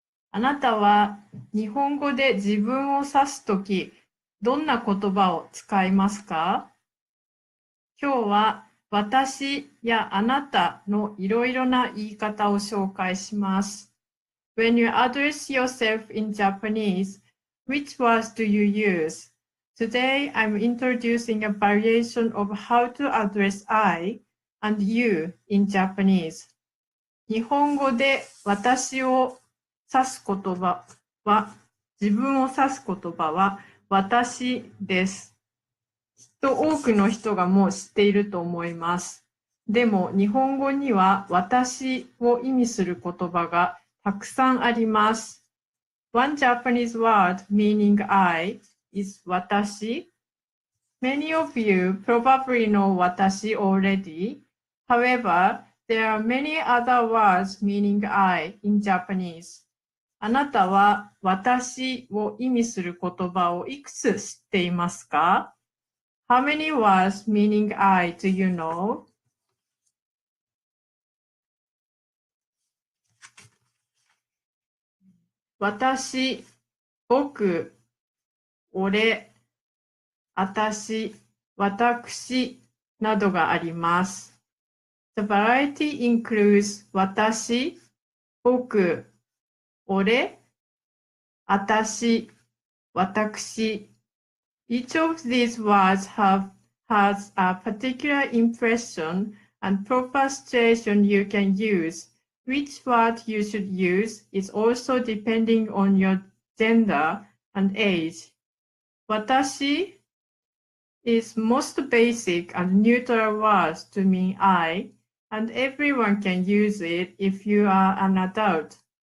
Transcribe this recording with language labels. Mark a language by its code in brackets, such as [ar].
[ja] あなたは日本語で自分を指すとき、どんな言葉を使いますか？今日は私やあなたのいろいろな言い方を紹介します。 [en] When you address yourself in Japanese, which words do you use? Today, I'm introducing a variation of how to address I and you in Japanese. [ja] 日本語で私を指す言葉は、自分を指す言葉は私です。多くの人がもう知っていると思います。でも日本語には私を意味する言葉がたくさんあります。 [en] One Japanese word meaning I is 私。 Many of you probably know 私 already. However, there are many other words meaning I in Japanese. [ja] あなたは私を意味する言葉をいくつ知っていますか？ [en] How many words meaning I do you know? [ja] 私、僕、俺、あたし、私などがあります。 [en] The variety includes 私、僕、俺、あたし、私。 Each of these words has a particular impression and proper situation you can use. Which word you should use is also depending on your gender and age. 私 is most basic and neutral words to mean I, and everyone can use it if you are an adult.